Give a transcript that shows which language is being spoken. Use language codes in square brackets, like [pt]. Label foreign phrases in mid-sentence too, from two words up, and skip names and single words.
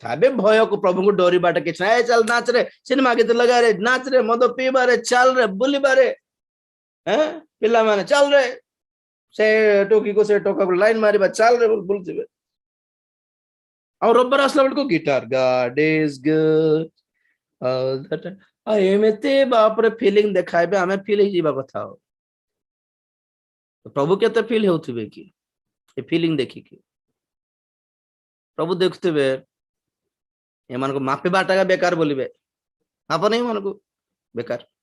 [or] ଏବେ ଭୟକୁ ପ୍ରଭୁଙ୍କୁ ଡରିବାଟା କିଛି ନାହିଁ। ଚାଲ ନାଚରେ, ସିନେମା ଗୀତ ଲଗାରେ, ନାଚରେ, ମଦ ପିଇବାରେ, ଚାଲରେ, ବୁଲିବାରେ, ପିଲାମାନେ ଚାଲରେ, ସେ ଟୋକିକୁ ସେ ଟୋକାକୁ ଲାଇନ ମାରିବା, ଚାଲରେ ବୁଲୁଥିବେ। ଆଉ ରବିବାର ଆସିଲା ବେଳକୁ ଗିଟାର, [en] God is good all the time। [or] ଏମିତି ବାପରେ ଫିଲିଂ ଦେଖାଇବେ, ଆମେ ଫିଲ୍ ହେଇଯିବା କଥା। ଆଉ ପ୍ରଭୁ କେତେ ଫିଲ୍ ହେଉଥିବେ କି ଏ ଫିଲିଂ ଦେଖିକି? ପ୍ରଭୁ ଦେଖୁଥିବେ ଏମାନଙ୍କୁ ମାପିବାଟା ବେକାର ବୋଲିବେ, ମାପ ନାହିଁ ଏମାନଙ୍କୁ, ବେକାର।